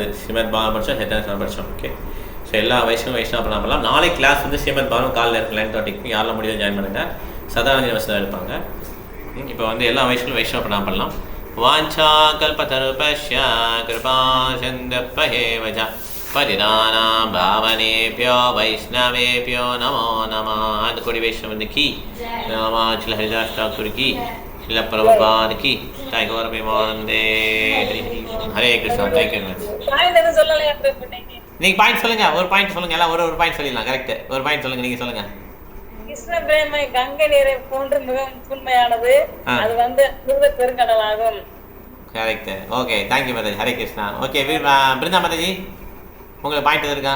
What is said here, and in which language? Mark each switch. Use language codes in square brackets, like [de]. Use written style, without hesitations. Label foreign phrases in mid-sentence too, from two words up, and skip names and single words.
[ta] ஸ்ரீமத் பாகம் படித்தோம், சேத்தன் படித்தோம். [en] okay, so [ta] எல்லா வைஷ்ணவ பண்ணலாம். நாளைக்கு கிளாஸ் வந்து ஸ்ரீமத் பாகம் காலையில் இருக்கு 9:30. யாரெல்லாம் முடியாது ஜாயின் பண்ணுங்கள். சதானந்தி வசதி இருப்பாங்க. இப்போ வந்து எல்லா வைஷ்ணவ பண்ணலாம். [sa] वाञ्छा कल्पतरुभ्यश्च कृपा सिन्धुभ्य एव च परिदानां भावनेभ्यो वैष्णवेभ्यो नमो नमः. [hi] कोटि वैष्णव की श्री हरिदास ठाकुर की, श्रील प्रभुपाद की, टाइगर प्रेमानंदे. [sa] हरे कृष्णा. [en] thank you much. [ta] நீங்கள் பாயிண்ட் சொல்லுங்கள். ஒரு பாயிண்ட் சொல்லுங்கள். எல்லாம் ஒரு பாயிண்ட் சொல்லிடலாம். கரெக்ட், ஒரு பாயிண்ட் சொல்லுங்கள். நீங்கள் சொல்லுங்கள். கிருஷ்ண பிரேமை கங்கை நீரை போன்று மிகவும் உண்மையானது. அது வந்து அமிர்த பெருங்கடலாகும். கரெக்ட். [en] okay, thank you [ta] மாதாஜி. [sa] हरे कृष्ण. [ta] ஓகே, பிருந்தா மாதாஜி உங்களுக்கு பாயிண்ட் இருக்கா?